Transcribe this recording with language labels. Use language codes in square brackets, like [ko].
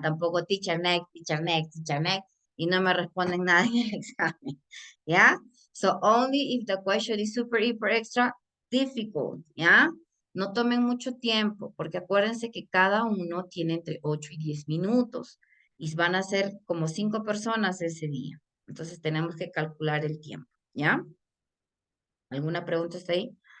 [es] Tampoco [en] teacher next, teacher next, teacher next. [es] Y no me responden nada en el examen. ¿Ya? [en] So only if the question is super, hyper, extra difficult. [es] ¿Ya? No tomen mucho tiempo, porque acuérdense que cada uno tiene entre 8 y 10 minutos. Y van a ser como 5 personas ese día. Entonces tenemos que calcular el tiempo. ¿Ya? ¿Alguna pregunta está ahí?